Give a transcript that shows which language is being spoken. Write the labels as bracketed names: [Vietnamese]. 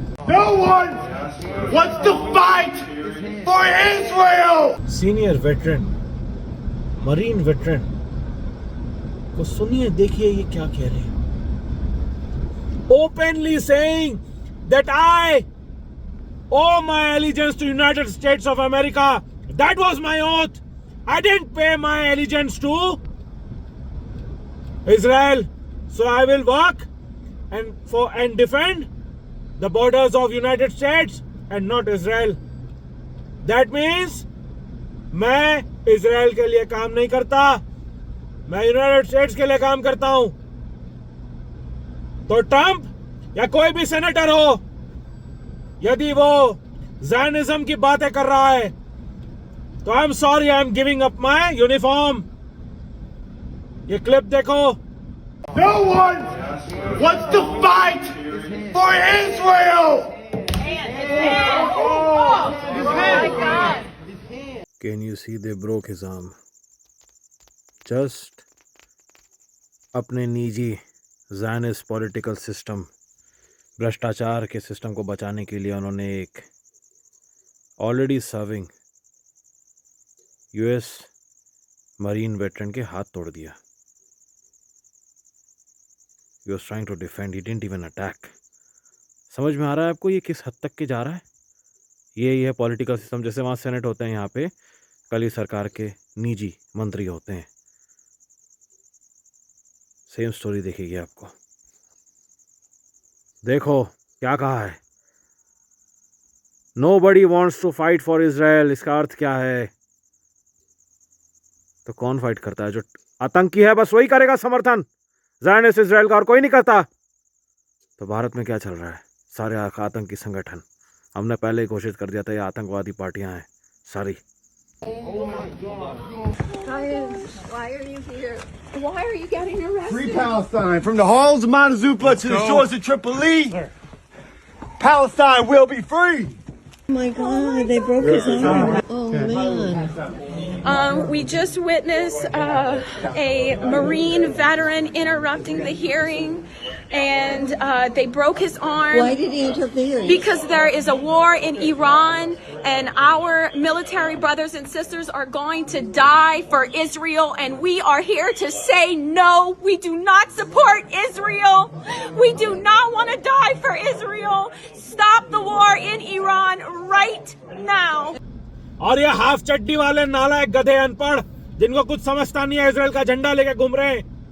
[English] No one wants to fight for Israel! [Hindi] Senior veteran, marine veteran को सुनिए, देखिए ये क्या कह रहे हैं। [English] Openly saying that I owe my allegiance to United States of America. That was my oath. I didn't pay my allegiance to Israel. So I will work and defend the borders of United States and not Israel. That means [Hindi] मैं Israel के लिए काम नहीं करता, मैं United states के लिए काम करता हूं। तो ट्रंप या कोई भी सेनेटर हो, यदि वो ज़ायनिज्म की बातें कर रहा है तो [English] I am sorry, I am giving up my uniform. [Hindi] ये क्लिप देखो। [English] No one wants to fight for Israel! Can you see they broke his arm? [Hindi] Just अपने निजी ज़ायनिस्ट पॉलिटिकल सिस्टम, भ्रष्टाचार के सिस्टम को बचाने के लिए उन्होंने एक already serving US marine veteran के हाथ तोड़ दिया। [English] He was trying to defend, he didn't even attack. [Hindi] समझ में आ रहा है आपको ये किस हद तक के जा रहा है? ये है पॉलिटिकल सिस्टम। जैसे वहाँ सेनेट होते हैं, यहाँ पे कल ही सरकार के निजी मंत्री होते हैं। सेम स्टोरी देखेगी आपको। देखो क्या कहा है, [English] Nobody wants to fight for Israel। [Hindi] इसका अर्थ क्या है? तो कौन फाइट करता है? जो आतंकी है बस वही करेगा समर्थन ज़ायनिस्ट इजराइल का, और कोई नहीं करता। तो भारत में क्या चल रहा है? सारे आतंकी संगठन, हमने पहले ही घोषित कर दिया था ये आतंकवादी पार्टियां हैं सारी। [English] Why are you here? Why are you getting arrested? Free Palestine! From the halls of Montezuma to the shores of Tripoli, Palestine will be free! Oh my God, they broke his arm. Oh man. We just witnessed a Marine veteran interrupting the hearing, and they broke his arm. Why did he interfere? Because there is a war in Iran, and our military brothers and sisters are going to die for Israel, and we are here to say no. We do not support Israel. We do not want to die for Israel. Stop the war in Iran right now. [Hindi] और ये half चड्डी वाले नालायक गधे अनपढ़ जिनको कुछ समझता नहीं है, इजराइल का झंडा लेके घूम रहे हैं।